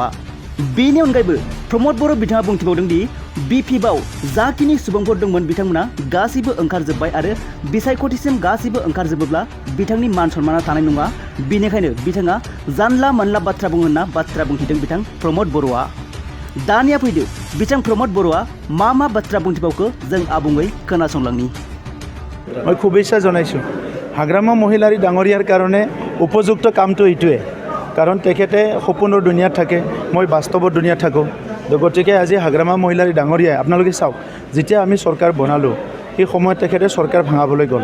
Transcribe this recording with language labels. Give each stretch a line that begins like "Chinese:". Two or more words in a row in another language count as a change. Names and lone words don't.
Bodo: बेनि अनगायैबो प्रमोद बर' बिथाङा बुंथिबावदों दि बिपिएफआव जाखिनि सुबुंफोर दंमोन बिथांमोना गासैबो ओंखारजोब्बाय आरो बिसायख'थिसिम गासैबो ओंखारजोबोब्ला बिथांनि मान सन्माना थानाय नङा। बेनिखायनो बिथाङा जानला मोनला बाथ्रा बुङो होनना बाथ्रा बुंथिदों बिथां प्रमोद बर'आ। दानिया फैदो बिथां प्रमोद बर'आ मा बाथ्रा बुंथिबावखो जों आबुङै खोनासंलांनि।
Assamese: মই শুভেচ্ছা জনাইছোঁ। হাগ্ৰামা মহিলাৰী ডাঙৰীয়াৰ কাৰণে উপযুক্ত কামটো এইটোৱে, কাৰণ তেখেতে সপোনৰ দুনিয়াত থাকে, মই বাস্তৱৰ দুনিয়াত থাকোঁ। গতিকে আজি হাগ্ৰামা মহিলাৰী ডাঙৰীয়াই আপোনালোকে চাওক, যেতিয়া আমি চৰকাৰ বনালোঁ সেই সময়ত তেখেতে চৰকাৰ ভাঙাবলৈ গ'ল।